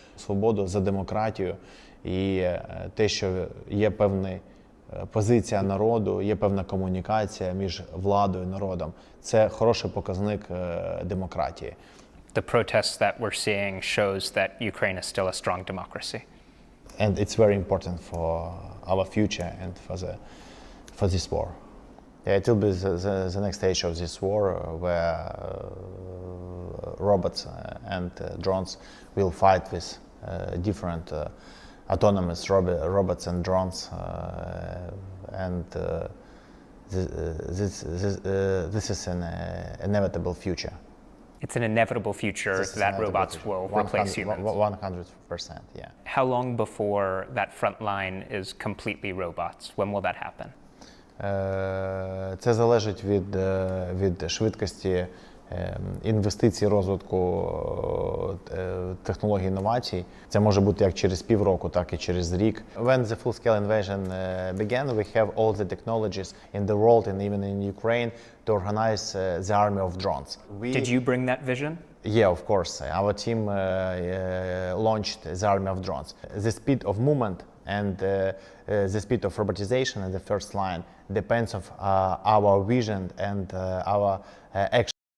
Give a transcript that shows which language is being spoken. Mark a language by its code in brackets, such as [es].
[uk] Свободу за демократію і те, що є певна позиція народу, є певна комунікація між владою і народом. Це хороший показник демократії. [en] The protests that we're seeing shows that Ukraine is still a strong democracy. And it's very important for our future and for this war. Yeah, it will be the next stage of this war where robots and drones will fight with different autonomous robots and drones, and this is an inevitable future. It's an inevitable future that robots will replace humans. 100%, yeah. How long before that front line is completely robots? When will that happen? [uk] Це залежить від швидкості інвестицій, розвитку технологій, інновацій. Це може бути як через півроку, так і через рік. [en] When the full-scale invasion began, we have all the technologies in the world and even in Ukraine to organize the army of drones. Did you bring that vision? Yeah, of course. Our team launched the army of drones. The speed of movement and the speed of robotization in the first line depends on our vision and our action.